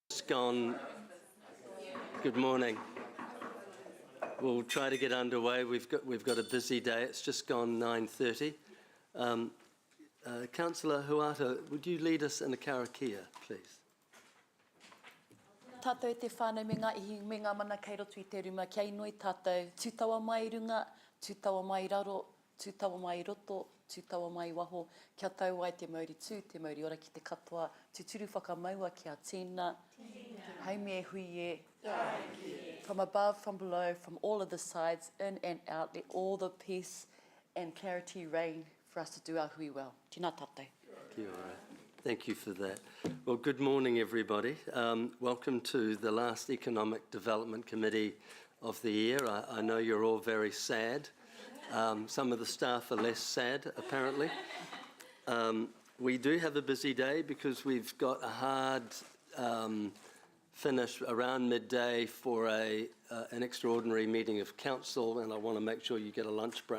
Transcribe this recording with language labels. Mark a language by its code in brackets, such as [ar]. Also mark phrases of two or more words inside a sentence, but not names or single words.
[en] gone. Good morning. We'll try to get underway. We've got a busy day. It's just gone 9:30. Councillor Huata, would you lead us in a karakia, please? [mi] Tātou te whānau me ngā ihi me ngā mana kei roto I te ruma kia inoi tātou tūtawa mai runga, tūtawa mai raro, tūtawa mai roto, tūtawa mai waho, kia tau ai te mauri tū, te mauri ora ki te katoa, tūturu whakamaua kia tēnā, haumi e hui e, [en] from above, from below, from all of the sides, in and out, let all the peace and clarity reign for us to do our hui well. [mi] Tēnā tātou. Kia ora. [en] Thank you for that. Well, good morning, everybody. Welcome to the last Economic Development Committee of the year. I know you're all very sad. Some of the staff are less sad, apparently. We do have a busy day because we've got a hard finish around midday for an extraordinary meeting of council, and I want to make sure you get a lunch break.